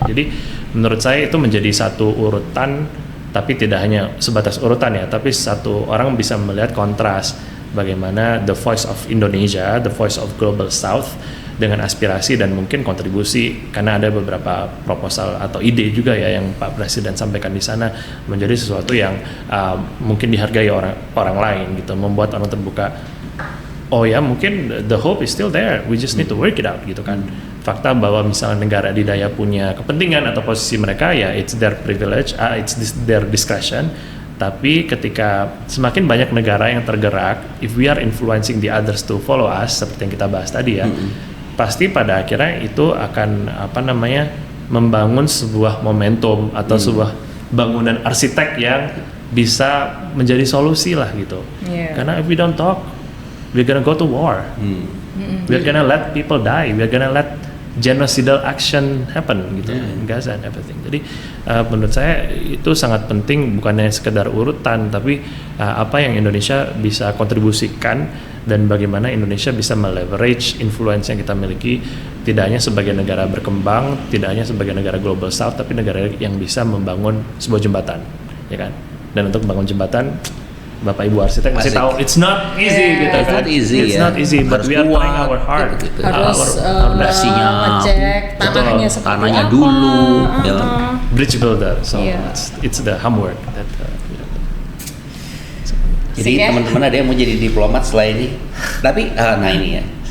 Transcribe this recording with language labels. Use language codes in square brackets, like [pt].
[id] Jadi menurut saya itu menjadi satu urutan, tapi tidak hanya sebatas urutan ya, tapi satu orang bisa melihat kontras bagaimana [en] the voice of Indonesia, the voice of Global South [id] dengan aspirasi dan mungkin kontribusi, karena ada beberapa proposal atau ide juga ya yang Pak Presiden sampaikan di sana menjadi sesuatu yang mungkin dihargai orang lain gitu, membuat orang terbuka. Oh ya mungkin [en] the hope is still there, we just need to work it out [id] gitu kan. Fakta bahwa misalnya negara adidaya punya kepentingan atau posisi mereka ya [en] it's their privilege, their discretion. [id] Tapi ketika semakin banyak negara yang tergerak, [en] if we are influencing the others to follow us [id] seperti yang kita bahas tadi ya, pasti pada akhirnya itu akan membangun sebuah momentum atau sebuah bangunan arsitek yang bisa menjadi solusi lah gitu. [en] Karena if we don't talk, we're gonna go to war. We're gonna let people die. We're gonna let genocidal action happen [id] gitu [en] in Gaza and everything. [id] Jadi menurut saya itu sangat penting, bukannya sekedar urutan, tapi apa yang Indonesia bisa kontribusikan dan bagaimana Indonesia bisa meleverage influence yang kita miliki, tidak hanya sebagai negara berkembang, tidak hanya sebagai negara global south, tapi negara yang bisa membangun sebuah jembatan, ya kan? Dan untuk bangun jembatan, Bapak Ibu arsitek masih tahu [en] it's not easy [id] gitu kan. [en] It's not easy, but we are trying our hard. [id] Harus ngecek tanahnya dulu, [en] bridge builder. So it's the homework that. [id] Jadi teman-teman ada yang mau jadi diplomat setelah ini, tapi nah ini ya.